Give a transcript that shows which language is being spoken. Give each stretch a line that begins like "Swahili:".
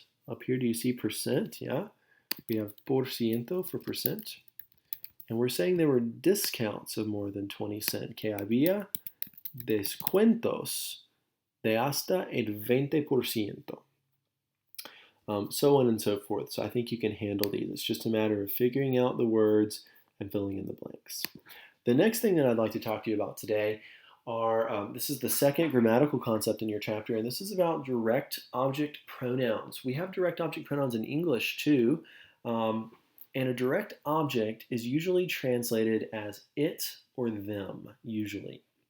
English: Up here, do you see percent? Yeah. We have por ciento for percent. And we're saying there were discounts of more than 20 cents.
Spanish: Que había descuentos de hasta el 20%.
English: So on and so forth. So I think you can handle these. It's just a matter of figuring out the words and filling in the blanks. The next thing that I'd like to talk to you about today are, this is the second grammatical concept in your chapter, and this is about direct object pronouns. We have direct object pronouns in English too, and a direct object is usually translated as it or them, usually.